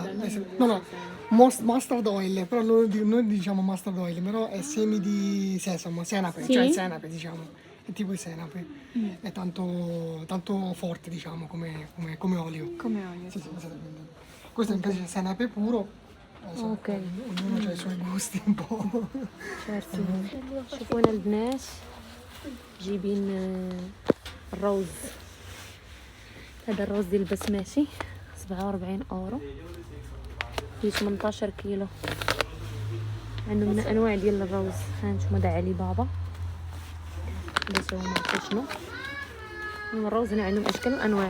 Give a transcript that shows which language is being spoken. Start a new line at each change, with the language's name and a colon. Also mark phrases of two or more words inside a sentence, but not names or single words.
Italian: No,
English: mustard oil,
Italian: però noi diciamo
English: mustard oil,
Italian: però è semi di sesamo, senape, Sì? cioè il senape, diciamo. È tipo il senape. È tanto forte, diciamo, come olio. Come olio. Sì, esattamente. Questo invece è senape puro. Non so, Ok. ognuno ha i suoi gusti un po'.
Arabic: شارتي شوفوا هنا البنات جايبين الروز. هذا الروز ديال البسماتي 47 اورو فيه 18 كيلو. عندهم من انواع ديال الروز. هانتوما دا علي بابا باش هما شنو الروز هنا عندهم اشكال وانواع.